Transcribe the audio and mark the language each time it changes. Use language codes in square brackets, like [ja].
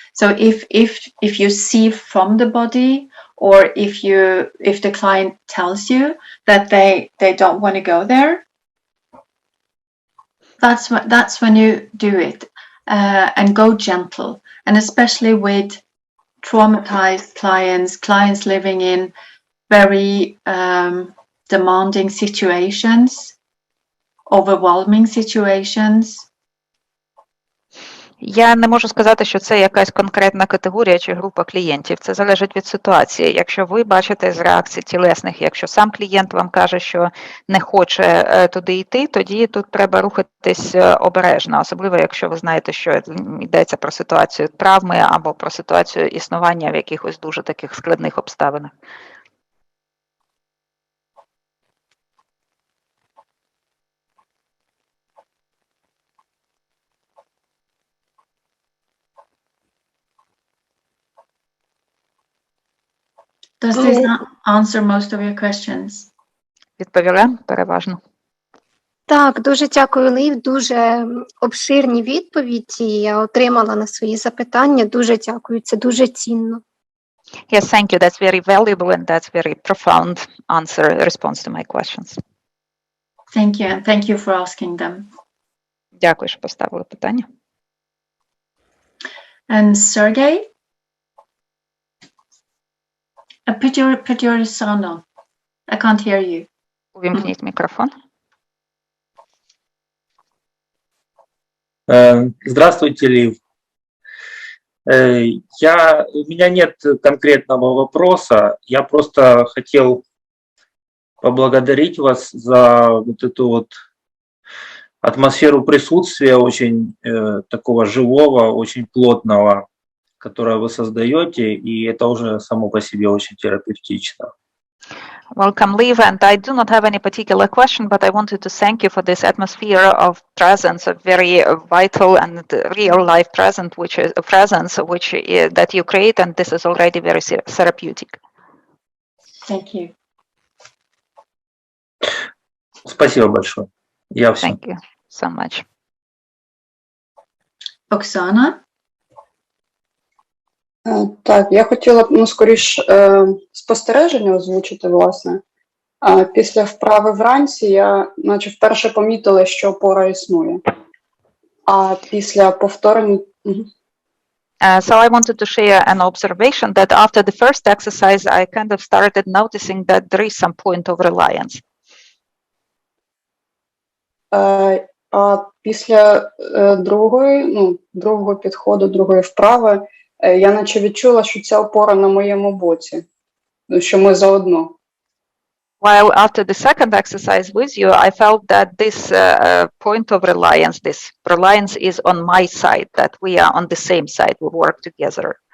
[en] So if you see from the body, or if the client tells you that they don't want to go there, that's when you do it, and go gentle, and especially with traumatized clients living in very demanding situations, overwhelming situations. [uk] Я не можу сказати, що це якась конкретна категорія чи група клієнтів. Це залежить від ситуації. Якщо ви бачите з реакцій тілесних, якщо сам клієнт вам каже, що не хоче туди йти, тоді тут треба рухатись обережно, особливо якщо ви знаєте, що йдеться про ситуацію травми або про ситуацію існування в якихось дуже таких складних обставинах. [en] Does this answer most of your questions? [uk] Відповіла переважно. Так, дуже дякую, Лів, дуже обширні відповіді я отримала на свої запитання. Дуже дякую, це дуже цінно. [en] Yes, thank you. That's very valuable and that's very profound response to my questions. Thank you, and thank you for asking them. [uk] Дякую, що поставили питання. [en] And Sergey? Put your sound on. I can't hear you. [uk] Увімкніть мікрофон. [ru] Здравствуйте, Лив. У меня нет конкретного вопроса. Я просто хотел поблагодарить вас за вот эту вот атмосферу присутствия, очень такого живого, очень плотного, которое вы создаете, и это уже само по себе очень терапевтично. [en] Welcome, Liv, and I do not have any particular question, but I wanted to thank you for this atmosphere of presence, a very vital and real life presence, that you create, and this is already very therapeutic. Thank you. [ru] Спасибо большое. Я все. [en] Thank you so much. [uk] Оксана? Так, я хотіла б, скоріш, спостереження озвучити, власне. Після вправи вранці я, наче, вперше помітила, що опора існує. А після повторення... [en] So I wanted to share an observation that after the first exercise, I kind of started noticing that there is some point of reliance. [uk] А після другого підходу, другої вправи, я наче відчула, що ця опора на моєму боці, що ми заодно. [en] While after the second exercise with you, I felt that this point of reliance, this reliance is on my side, that we are on the same side, we work together.